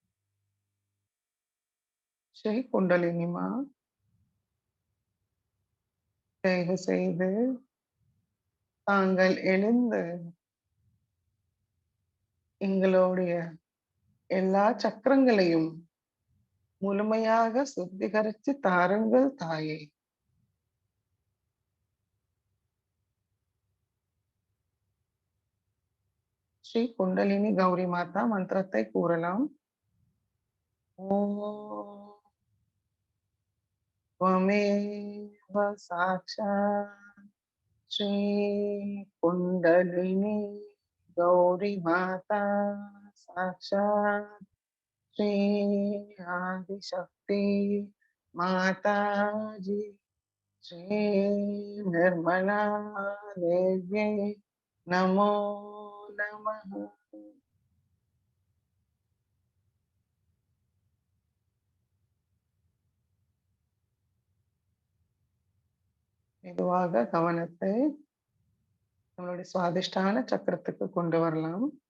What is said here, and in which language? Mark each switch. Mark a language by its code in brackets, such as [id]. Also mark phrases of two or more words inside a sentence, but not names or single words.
[ta] ஸ்ரீ குண்டலினி மா, தயவு செய்து தாங்கள் எழுந்து எங்களுடைய எல்லா சக்கரங்களையும் முழுமையாக சுத்திகரித்து தாருங்கள் தாயே. ஸ்ரீ குண்டலினி கௌரி மாதா மந்திரத்தை கூறலாம். [sa] ஓம் त्वमेव साक्षात् श्री कुंडलिनी गौरी माता साक्षात् श्री आदिशक्ति माता जी श्री निर्मला देव्यै नमो नमः। [ta] மெதுவாக கவனத்தை நம்மளுடைய சுவாதிஷ்டான சக்கரத்துக்கு கொண்டு வரலாம்.